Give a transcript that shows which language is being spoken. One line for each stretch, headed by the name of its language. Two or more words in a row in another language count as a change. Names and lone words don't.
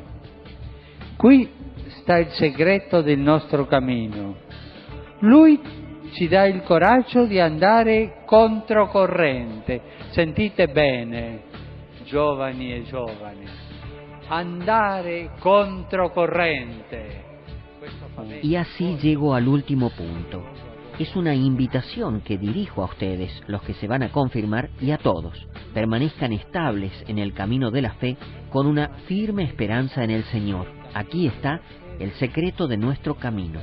Italian: Qui sta il segreto del nostro cammino. Lui ci dà il coraggio di andare controcorrente. Sentite bene, giovani e giovani, andare controcorrente.
Spanish: Y así llego al último punto. Es una invitación que dirijo a ustedes, los que se van a confirmar, y a todos. Permanezcan estables en el camino de la fe con una firme esperanza en el Señor. Aquí está el secreto de nuestro camino.